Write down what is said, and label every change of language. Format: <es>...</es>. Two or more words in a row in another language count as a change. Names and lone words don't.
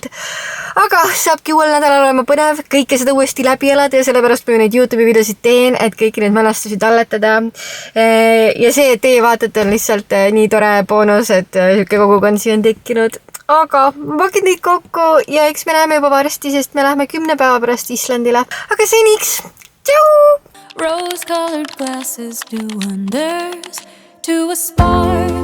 <et>Aga saabki uuel nädalal olema põnev kõike seda uuesti läbi elada ja sellepärast ma neid YouTube'i videosid teen, et kõiki neid mälestusi talletada. Ja see, et teie vaatate, on lihtsalt nii tore boonus, et siuke kogukond siia on tekkinud. Aga ma pakin neid kokku ja eks me näeme juba varsti, sest me lähme 10 päeva pärast Islandile. Aga seniks, tšau!</et> <en>Rose-colored glasses do wonders to a spark.</en>